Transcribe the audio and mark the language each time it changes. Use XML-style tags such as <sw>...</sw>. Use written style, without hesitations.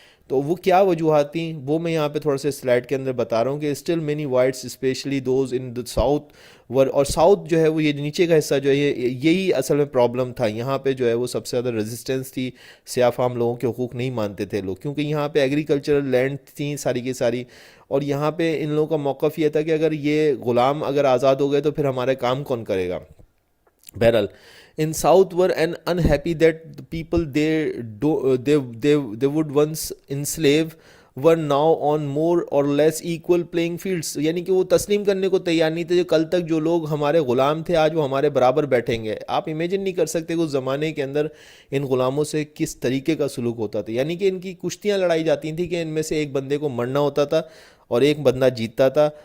<ur>تو وہ کیا وجوہات تھیں وہ میں یہاں پہ تھوڑا سا سلائڈ کے اندر بتا رہا ہوں. کہ</ur> <en>still many whites especially those in the south were,</en> <ur>اور ساؤتھ جو ہے وہ یہ نیچے کا حصہ جو ہے یہی اصل میں پرابلم تھا. یہاں پہ جو ہے وہ سب سے زیادہ ریزسٹنس تھی، سیاہ فام لوگوں کے حقوق نہیں مانتے تھے لوگ، کیونکہ یہاں پہ ایگریکلچرل لینڈ تھیں ساری کی ساری. اور یہاں پہ ان لوگوں کا موقف یہ تھا کہ اگر یہ غلام اگر آزاد ہو گئے تو پھر ہمارے کام کون کرے گا. بہرحال</ur> <en>in south were unhappy that the people they would once enslave were now on more or less equal playing fields.</en> <ur>یعنی کہ وہ تسلیم کرنے کو تیار نہیں تھے. کل تک جو لوگ ہمارے غلام تھے آج وہ ہمارے برابر بیٹھیں گے. آپ امیجن نہیں کر سکتے کہ اس زمانے کے اندر ان غلاموں سے کس طریقے کا سلوک ہوتا تھا. یعنی کہ ان کی کشتیاں لڑائی جاتی تھیں کہ ان میں سے ایک بندے کو مرنا ہوتا تھا اور ایک بندہ جیتتا تھا.</ur>